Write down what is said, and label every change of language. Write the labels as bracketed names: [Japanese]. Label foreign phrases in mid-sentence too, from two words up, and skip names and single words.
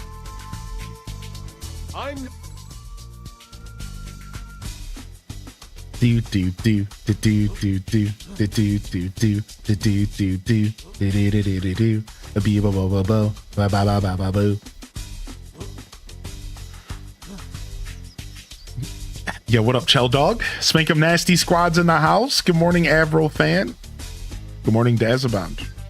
[English] Do do do do do do do do do do do do do do do do do do do a bee bo bo bo bo ba ba ba ba ba boo. Yeah, what up, Chell Dog? Spank 'em Nasty Squad's in the house. Good morning, Avro fan. Good morning, Dazabound.